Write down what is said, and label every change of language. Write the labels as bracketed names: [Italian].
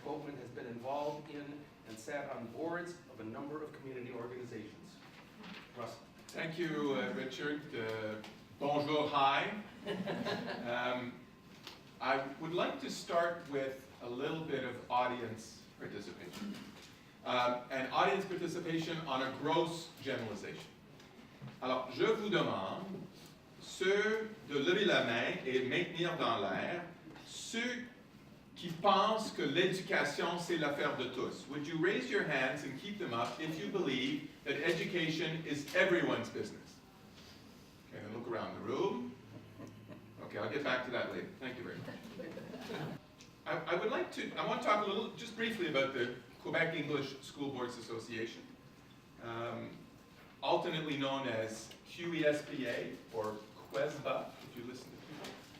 [English] Copeman has been involved in and sat on boards of a number of community organizations. Russell. Thank you, Richard. Bonjour, hi. I would like to start with a little bit of audience participation. And audience participation on a gross generalization. [French] Alors, je vous demande, ceux de lever la main et maintenir dans l'air, ceux qui pensent que l'éducation, c'est l'affaire de tous? [English] Would you raise your hands and keep them up if you believe that education is everyone's business? Okay, then look around the room. Okay, I'll get back to that later. Thank you very much. I want to talk a little, just briefly, about the Quebec English School Boards Association, alternately known as QESBA or QUESBA, if you listen to people.